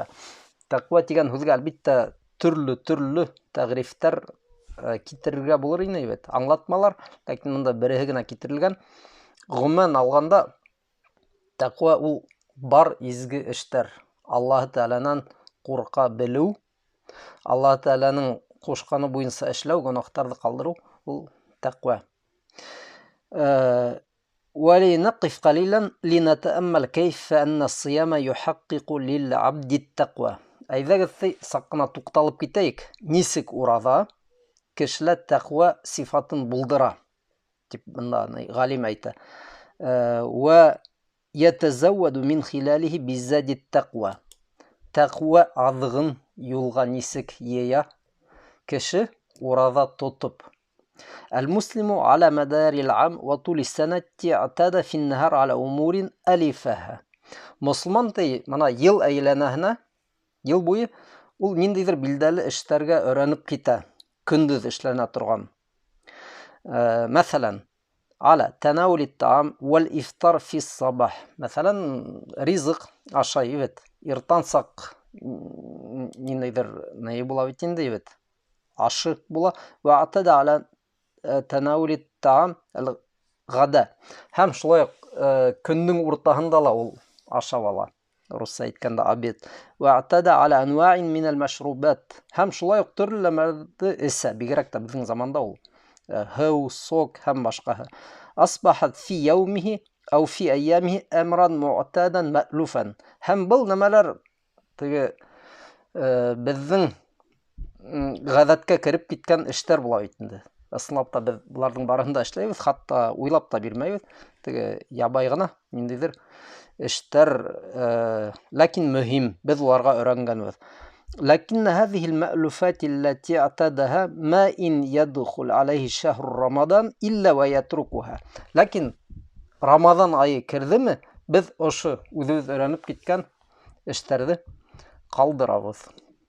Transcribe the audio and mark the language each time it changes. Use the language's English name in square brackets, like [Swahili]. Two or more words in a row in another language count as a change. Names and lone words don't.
[Bashkir] Тәкъва дигән сүзгә әлбиттә төрле тәгърифтәр китерергә булыр иде, аңлатмалар, ләкин монда береһе генә китерелгән. Гомумән алганда, тәкъва ул бар изге эштәр. Аллаһ Тааланан курка белү, Аллаһ Тааланың кушканы буенча эшләү, гөнаһтарны калдыру, ул тәкъва. [Arabic] ولنقف قليلا لنتأمل كيف أن الصيام يحقق للعبد التقوى. [Bashkir] Әйҙәгеҙ саҡ ҡына туҡталып китәйек. Нисек ураза кешелә тәҡва сифатын булдыра, тип бында ғалим әйтә. [Arabic] ويتزود من خلاله بزاد التقوى. [Bashkir] Тәҡва аҙығын юлға нисек йыя кеше ураза тотоп. [Arabic] المسلم على مدار العام وطول السنة اعتاد في النهار على أمور ألفها. [Bashkir] Мосолман мына ел әйләнәһенә, ел буйы ул ниндидер билдәле эштәргә өйрәнеп китә, көндүз эшләнә торган. Мәсәлән, [Arabic] على تناول الطعام والإفطار في الصباح. [Bashkir] Мәсәлән, ризык ашай, иртан саҡ ниндидер нәй була бит инде, ашы була. [Arabic] واعتاد على تناول الطعام الغداء. [Bashkir] Һәм шулай көннең уртаһында ла ул ашап ала. Русса әйткәндә обед. [Arabic] واعتاد على أنواع من المشروبات. [Bashkir] Һәм шулай ук төрлеләрне эсә, бигрәк тә безнең заманда ул һыу, сок һәм башкаһы. [Arabic] أصبحت في يومه أو في أيامه أمرا معتادا مألوفا. [Bashkir] Һәм был нәмәләр безнең ғәҙәткә кереп киткән эштәр була бит инде. Ысынлап та без буларның барыһын да эшләйбез, хатта уйлап та бирмәйбез. Ябай гына ниндидер эштәр, ләкин мөһим, без уларга өйрәнгәнбез. [Arabic] لكن هذه المألوفات التي اعتادها ما إن يدخل عليه شهر رمضان إلا ويتركها. [Bashkir] Lakin Ramazan ayı kirdimi biz oşu özüz öğrenip gitken işlerdi kaldırabız.